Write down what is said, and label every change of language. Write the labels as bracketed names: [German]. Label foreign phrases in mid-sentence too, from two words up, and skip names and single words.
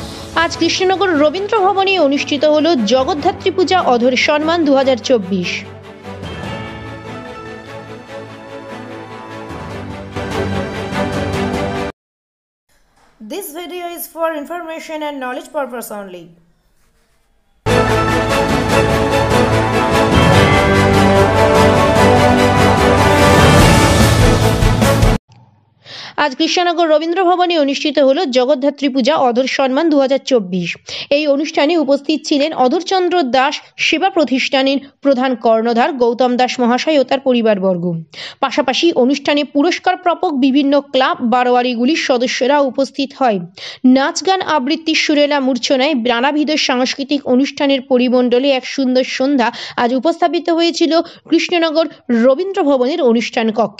[Bangla] আজ কৃষ্ণনগর রবীন্দ্র ভবনে অনুষ্ঠিত হল জগদ্ধাত্রী পূজা অধর সম্মান 2024। [English] This video is for information and knowledge purpose only. [Bangla] আজ কৃষ্ণনগর রবীন্দ্র ভবনে অনুষ্ঠিত হল জগদ্ধাত্রী পূজা অধর সম্মান 2024। এই অনুষ্ঠানে উপস্থিত ছিলেন অধরচন্দ্র দাস সেবা প্রতিষ্ঠানের প্রধান কর্ণধার গৌতম দাস মহাশয় ও তার পরিবারবর্গ। পাশাপাশি অনুষ্ঠানে পুরস্কার প্রাপক বিভিন্ন ক্লাব বারোয়ারিগুলির সদস্যরা উপস্থিত হয়। নাচ গান আবৃত্তি সুরেলা মূর্ছনায় নানাবিধ সাংস্কৃতিক অনুষ্ঠানের পরিমণ্ডলে এক সুন্দর সন্ধ্যা আজ উপস্থাপিত হয়েছিল কৃষ্ণনগর রবীন্দ্র ভবনের অনুষ্ঠান কক্ষে।